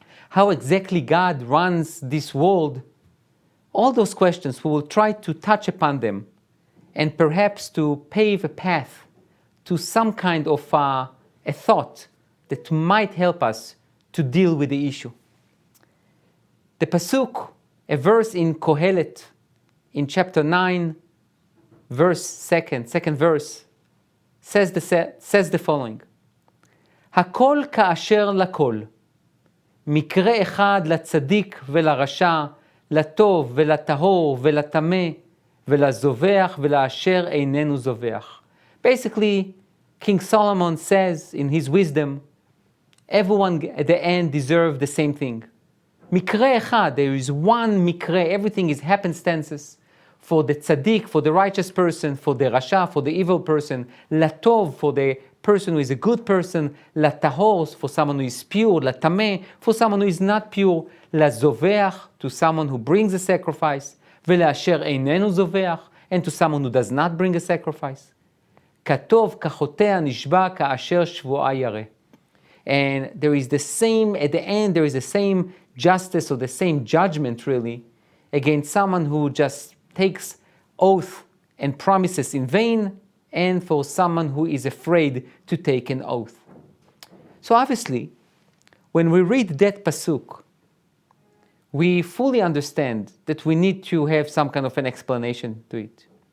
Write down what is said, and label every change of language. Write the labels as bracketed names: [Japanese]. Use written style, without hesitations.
[English] How exactly God runs this world? All those questions, we will try to touch upon them and perhaps to pave a path to some kind of a thought that might help us to deal with the issue. The pasuk, a verse in Kohelet, in chapter 9, second verse, says the following: [Hebrew] הכל כאשר לכל, מקרה אחד לצדיק ולרשע, לטוב ולטהור ולטמא ולזובח ולאשר איננו זובח. [English] Basically, King Solomon says in his wisdom, everyone at the end deserves the same thing. [Hebrew] מקרה אחד, [English] there is one מקרה, everything is happenstances. For the tzaddik, for the righteous person, for the rasha, for the evil person, latov, for the person who is a good person, latahor, for someone who is pure, latameh, for someone who is not pure, lazoveach, to someone who brings a sacrifice, [Hebrew] ולאשר איננו זובח, [English] and to someone who does not bring a sacrifice. [Hebrew] כתוב כחוטא נשבע כאשר שבועה ירא. [English] And there is the same, at the end, there is the same justice or the same judgment, really, against someone who just takes oath and promises in vain, and for someone who is afraid to take an oath. So obviously, when we read that pasuk, we fully understand that we need to have some kind of an explanation to it.